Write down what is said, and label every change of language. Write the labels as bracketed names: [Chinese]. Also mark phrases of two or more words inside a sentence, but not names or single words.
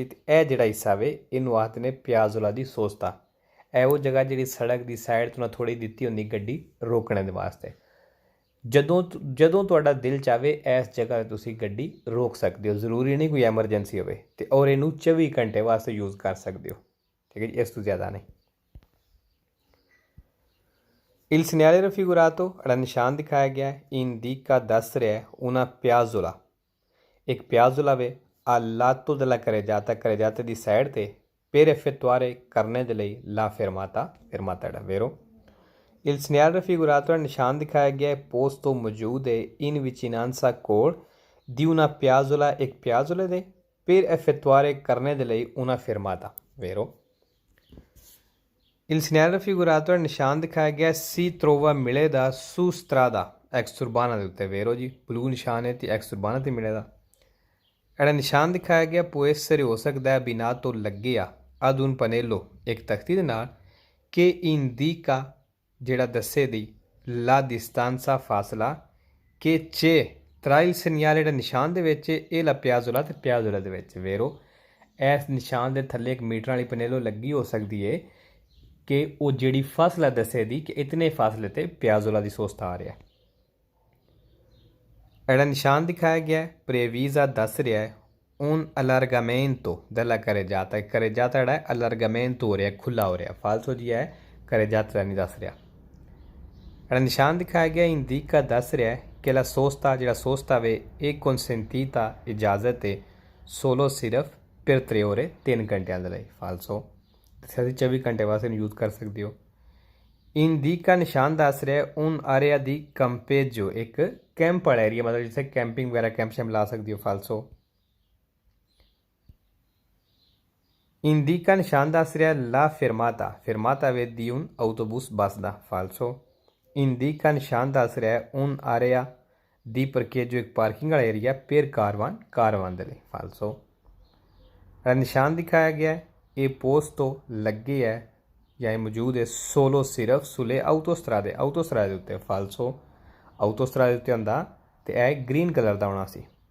[Punjabi] ਅਤੇ ਇਹ ਜਿਹੜਾ ਹਿੱਸਾ ਵੇ ਇਹਨੂੰ ਆਖਦੇ ਨੇ [Italian] piazzola di sosta [Punjabi] ਇਹ ਉਹ ਜਗ੍ਹਾ ਜਿਹੜੀ ਸੜਕ ਦੀ ਸਾਈਡ ਤੋਂ ਨਾ ਥੋੜ੍ਹੀ ਦਿੱਤੀ ਹੁੰਦੀ ਗੱਡੀ ਰੋਕਣ ਦੇ ਵਾਸਤੇ ਜਦੋਂ ਤੁਹਾਡਾ ਦਿਲ ਚਾਹਵੇ ਇਸ ਜਗ੍ਹਾ 'ਤੇ ਤੁਸੀਂ ਗੱਡੀ ਰੋਕ ਸਕਦੇ ਹੋ ਜ਼ਰੂਰੀ ਨਹੀਂ ਕੋਈ ਐਮਰਜੈਂਸੀ ਹੋਵੇ ਅਤੇ ਔਰ ਇਹਨੂੰ 24 ਘੰਟੇ ਵਾਸਤੇ ਯੂਜ਼ ਕਰ ਸਕਦੇ ਹੋ ਠੀਕ ਹੈ ਜੀ ਇਸ ਤੋਂ ਜ਼ਿਆਦਾ ਨਹੀਂ [Italian] Il segnale raffigurato [Punjabi] ਜਿਹੜਾ ਨਿਸ਼ਾਨ ਦਿਖਾਇਆ ਗਿਆ ਹੈ indica ਦੱਸ ਰਿਹਾ ਹੈ [Italian] una piazzola [Punjabi] ਇੱਕ ਪਿਆਜ਼ੋਲਾ ਵੇ [Italian] al lato della carreggiata [Punjabi] ਦੀ ਸਾਈਡ ਤੇ [Italian] per effettuare [Punjabi] ਕਰਨੇ ਦੇ ਲਈ [Italian] la fermata [Punjabi] ਜਿਹੜਾ [Italian] vero il segnale raffigurato [Punjabi] ਜਿਹੜਾ ਨਿਸ਼ਾਨ ਦਿਖਾਇਆ ਗਿਆ ਹੈ ਪੋਸਟ ਤੋਂ ਮੌਜੂਦ ਹੈ [Italian] in vicinanza [Punjabi] ਕੋਲ [Italian] di una piazzola [Punjabi] ਇੱਕ ਪਿਆਜ਼ੋਲੇ ਦੇ [Italian] per effettuare [Punjabi] ਕਰਨੇ ਦੇ ਲਈ [Italian] una fermata vero il segnale raffigurato [Punjabi] ਨਿਸ਼ਾਨ ਦਿਖਾਇਆ ਗਿਆ [Italian] si trova [Punjabi] ਮਿਲੇਦਾ [Italian] su strada ex urbana [Punjabi] ਦੇ ਉੱਤੇ vero ਜੀ ਬਲੂ ਨਿਸ਼ਾਨ ਹੈ ਤੇ [Italian] ex urbana [Punjabi] ਤੇ ਮਿਲੇਦਾ ਜਿਹੜਾ ਨਿਸ਼ਾਨ ਦਿਖਾਇਆ ਗਿਆ [Italian] può essere [Punjabi] ਹੋ ਸਕਦਾ ਹੈ ਬਿਨਾਂ ਤੋਂ ਲੱਗਿਆ [Italian] ad un pannello [Punjabi] ਇੱਕ ਤਖਤੀ ਦੇ ਨਾਲ ਕਿ indica ਜਿਹੜਾ ਦੱਸੇ ਦੀ [Italian] la distanza [Punjabi] ਫਾਸਲਾ ਕਿ [Italian] c'è tra il segnale [Punjabi] ਜਿਹੜਾ ਨਿਸ਼ਾਨ ਦੇ ਵਿੱਚ ਇਹ [Italian] la piazzola [Punjabi] ਤੇ piazzola ਦੇ ਵਿੱਚ vero ਇਸ ਨਿਸ਼ਾਨ ਦੇ ਥੱਲੇ ਇੱਕ ਮੀਟਰ ਵਾਲੀ ਪਨੇਲੋ ਲੱਗੀ ਹੋ ਸਕਦੀ ਹੈ ਕਿ ਉਹ ਜਿਹੜੀ ਫਾਸਲਾ ਦੱਸੇ ਦੀ ਕਿ ਇਤਨੇ ਫਾਸਲੇ ਤੇ [Italian] piazzola di sosta [Punjabi] ਆ ਰਿਹਾ ਜਿਹੜਾ ਨਿਸ਼ਾਨ ਦਿਖਾਇਆ ਗਿਆ ਹੈ ਪ੍ਰੇਵੀਜ਼ਾ ਦੱਸ ਰਿਹਾ ਹੈ [Italian] un allargamento della carreggiata [Punjabi] ਜਿਹੜਾ ਹੈ allargamento ਹੋ ਰਿਹਾ ਖੁੱਲਾ ਹੋ ਰਿਹਾ ਫਾਲਸੋ ਜੀ ਹੈ carreggiata ਨਹੀਂ ਦੱਸ ਰਿਹਾ ਜਿਹੜਾ ਨਿਸ਼ਾਨ ਦਿਖਾਇਆ ਗਿਆ indica ਦੱਸ ਰਿਹਾ ਹੈ ਕਿ [Italian] la sosta [Punjabi] ਜਿਹੜਾ ਸੋਸਤਾ ਵੇ ਇਹ consentita ਇਜਾਜ਼ਤ ਹੈ solo ਸਿਰਫ [Italian] per 3 ore [Punjabi] 3 ਘੰਟਿਆਂ ਦੇ ਲਈ ਫਾਲਸੋ ਤੁਸੀਂ 24 ਘੰਟੇ ਵਾਸਤੇ ਇਹਨੂੰ ਯੂਜ਼ ਕਰ ਸਕਦੇ ਹੋ indica ਨਿਸ਼ਾਨ ਦੱਸ ਰਿਹਾ [Italian] un area di campeggio [Punjabi] ਇੱਕ ਕੈਂਪ ਵਾਲਾ ਏਰੀਆ ਮਤਲਬ ਜਿੱਥੇ ਕੈਂਪਿੰਗ ਵਗੈਰਾ ਕੈਂਪ ਸ਼ੈਂਪ ਲਾ ਸਕਦੀ ਹੋ ਫਾਲਸੋ indica ਨਿਸ਼ਾਨ ਦੱਸ ਰਿਹਾ [Italian] la fermata [Punjabi] ਵੇ [Italian] di un autobus [Punjabi] ਬੱਸ ਦਾ ਫਾਲਸੋ indica ਨਿਸ਼ਾਨ ਦੱਸ ਰਿਹਾ [Italian] un area di parcheggio [Punjabi] ਇੱਕ ਪਾਰਕਿੰਗ ਵਾਲਾ ਏਰੀਆ per ਕਾਰਵਾਨ ਦੇ ਲਈ ਫਾਲਸੋ ਨਿਸ਼ਾਨ ਦਿਖਾਇਆ ਗਿਆ ਹੈ ਇਹ ਪੋਸਟ ਤੋਂ ਲੱਗੇ ਹੈ ਜਾਂ ਇਹ ਮੌਜੂਦ ਹੈ ਸੋਲੋ ਸਿਰਫ [Italian] sulle autostrade [Punjabi] ਦੇ ਉੱਤੇ ਫਾਲਸੋ ਆਊਟੋਸਟਰਾਦੇ ਉੱਤੇ ਹੁੰਦਾ ਅਤੇ ਇਹ [English] green colour [Punjabi] ਦਾ ਹੋਣਾ ਸੀ